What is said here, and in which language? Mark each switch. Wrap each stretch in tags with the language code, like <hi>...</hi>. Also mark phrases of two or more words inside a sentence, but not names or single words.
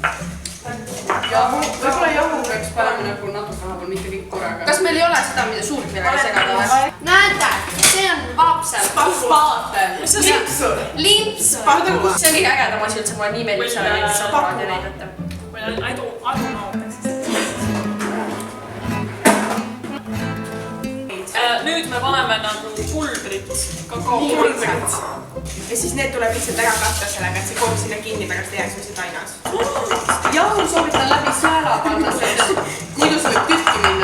<et>Võib-olla jahu peaks panema nagu natuke vahepeal, mitte kõik korraga. Kas meil ei ole seda, mida suurt millega segada või? Näete, see on vapsel. Spaatel. Limpsur. Limpsur. See on kõige ägedam asi üldse, mulle nii meeldib selle šokolaadi näidata.</et> <en>I don't know.</en> <et>Nüüd me paneme nagu pulbrit, kakaopulbrit. Ja siis need tuleb lihtsalt ära katta sellega, et see kook sinna kinni pärast jääks või see tainas. Jahu soovitan läbi sääla panna, sest muidu see võib tükki minna.</et>